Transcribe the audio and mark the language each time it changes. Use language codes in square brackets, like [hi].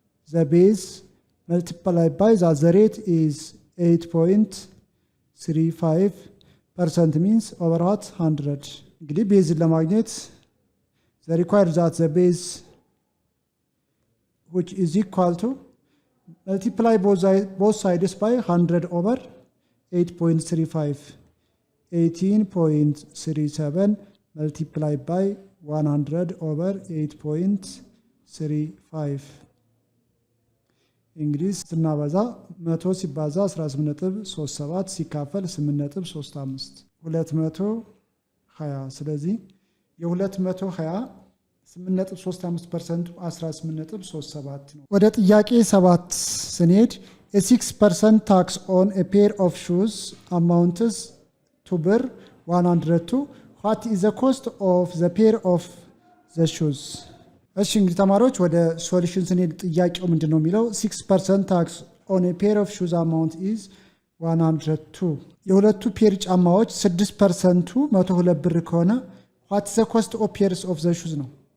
[en] The base multiplied by the rate is 8.35% means over what 100. [am] እንግዲህ ቤዝን ለማግኘት [en] the required that the base which is equal to multiply both sides by 100 over 8.35. [am] 18.37 [en] multiplied by 100 over 8.35 [am] እንግዲህ ስናበዛ 100 ሲባዛ 18.37 ሲካፈል 8.35 220። ስለዚህ የ220 8.35% 18.37 ነው። ወደ ጥያቄ 7 ስንሄድ [en] a 6% tax on a pair of shoes amounts to [am] ብር [en] 102 what is the cost of the pair of the shoes [am] እሺ እንግዲህ ተማሪዎች ወደ ሶሉሽን ስንሄድ ጥያቄው ምንድነው የሚለው [en] 6% ታክስ on a pair of shoes amount is 102 [am] የሁለቱ ፔር ጫማዎች 6%ቱ 102 ብር ከሆነ [en] what is the cost of pairs of the shoes ነው